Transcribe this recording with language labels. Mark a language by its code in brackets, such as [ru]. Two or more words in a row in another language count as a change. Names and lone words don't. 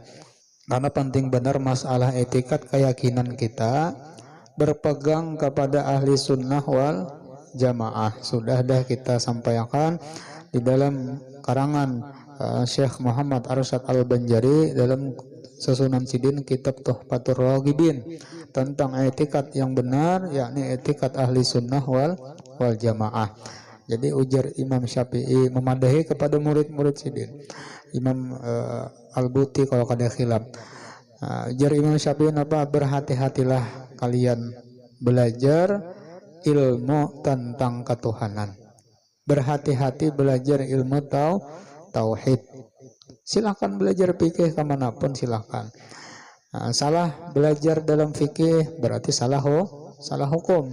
[id] Karena penting benar masalah etikat keyakinan kita berpegang kepada [ar] أهل السنة والجماعة. [id] Sudah dah kita sampaikan di dalam karangan Syekh Muhammad Arsyad Al-Banjari dalam susunan sidin kitab Tuhfatur Raghibin tentang etikat yang benar, yakni etikat [ar] أهل السنة والجماعة. [bjn] Jadi ujar Imam Syafi'i memadahi kepada murid-murid sidin, Imam Al-Buti kalau kada khilaf. Ujar Imam Syafi'i apa? [id] Berhati-hatilah kalian belajar ilmu tentang ketuhanan. Berhati-hati belajar ilmu tauhid. Silahkan belajar fikih kemanapun silahkan. Salah belajar dalam fikih berarti salah hukum.